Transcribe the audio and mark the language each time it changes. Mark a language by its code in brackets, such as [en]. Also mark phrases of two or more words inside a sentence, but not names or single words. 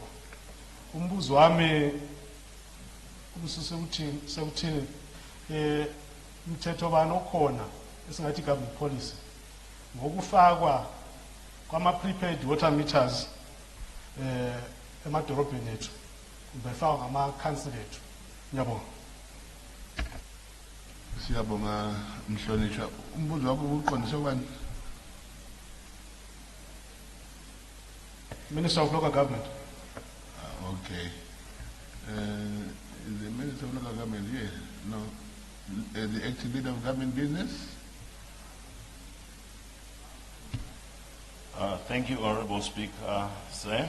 [zu] Umbuzo wami sekuthini umthetho bani okhona esingathi [en] government policy [zu] ngokufakwa kwama-prepaid water meters emadorobheni ethu befakwa ngama-council ethu. Ngiyabonga. Siyabonga mhlonishwa. Umbuzo wakho uqondise kubani? [en] Minister of Local Government. Okay. Is the Minister of Local Government here? No. The acting leader of government business? Thank you, Honorable Speaker, sir.